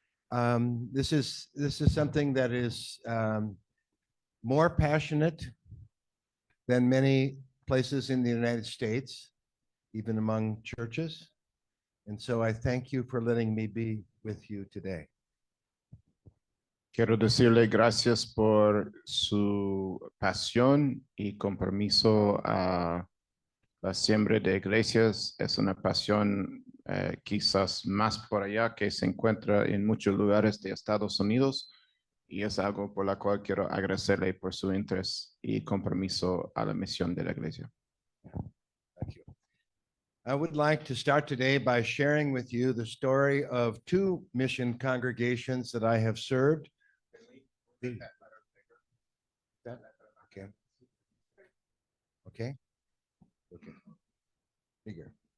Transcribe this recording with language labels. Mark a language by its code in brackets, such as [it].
[en] This is something that is more passionate than many places in the United States, even among churches. And so I thank you for letting me be with you today. [es] Quiero decirle gracias por su pasión y compromiso a la siembra de iglesias. Es una pasión quizás más por allá que se encuentra en muchos lugares de Estados Unidos y es algo por la cual quiero agradecerle por su interés y compromiso a la misión de la iglesia. [en] Thank you. I would like to start today by sharing with you the story of 2 mission congregations that I have served. Okay. Okay. Okay. Bigger.